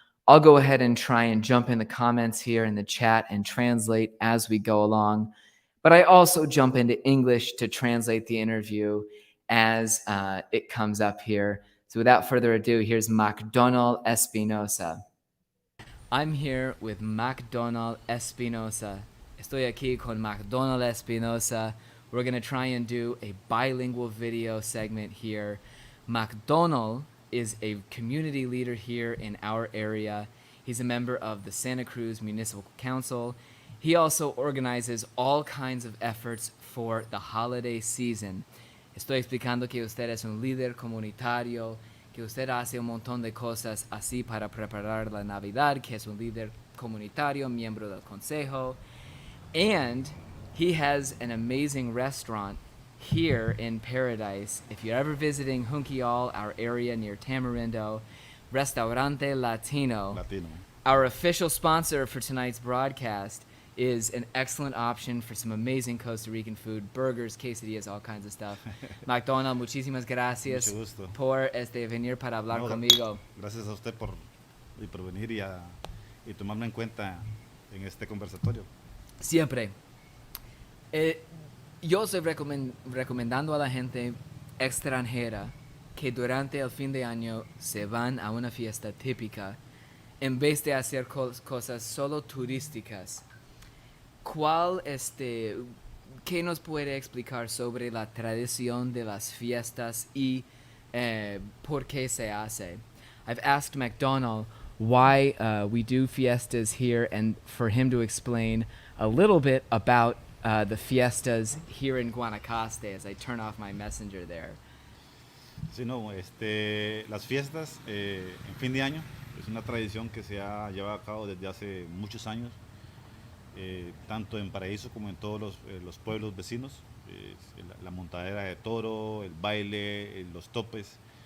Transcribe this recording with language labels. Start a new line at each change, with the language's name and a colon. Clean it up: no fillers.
English: I'll go ahead and try and jump in the comments here in the chat and translate as we go along. But I also jump into English to translate the interview as it comes up here. So without further ado, here's MacDonald Espinosa. I'm here with MacDonald Espinosa.
Spanish: Estoy aquí con MacDonald Espinosa.
English: We're going to try and do a bilingual video segment here. MacDonald is a community leader here in our area. He's a member of the Santa Cruz Municipal Council, He also organizes all kinds of efforts for the holiday season.
Spanish: Estoy explicando que usted es un líder comunitario, que usted hace un montón de cosas así para preparar la Navidad, que es un líder comunitario, miembro del consejo.
English: And he has an amazing restaurant here in Paradise. If you're ever visiting Junquial, our area near Tamarindo, Restaurante Latino,
Spanish: Latino.
English: our official sponsor for tonight's broadcast, is an excellent option for some amazing Costa Rican food, burgers, quesadillas, all kinds of stuff.
Spanish: McDonald, muchísimas Mucho gracias gusto. por venir para hablar No, conmigo. gracias a usted por venir y tomarme en cuenta en este conversatorio. Siempre. Eh, yo estoy recomendando a la gente extranjera que durante el fin de año se van a una fiesta típica en vez de hacer cosas solo turísticas. ¿Cuál qué nos puede explicar sobre la tradición de las fiestas y por qué se hace?
English: I've asked McDonald why we do fiestas here and for him to explain a little bit about the fiestas here in Guanacaste as I turn off my messenger there.
Spanish: Sí, no, las fiestas en fin de año es una tradición que se ha llevado a cabo desde hace muchos años, tanto en Paraíso como en todos los pueblos vecinos. La montadera de toro, el baile, los topes.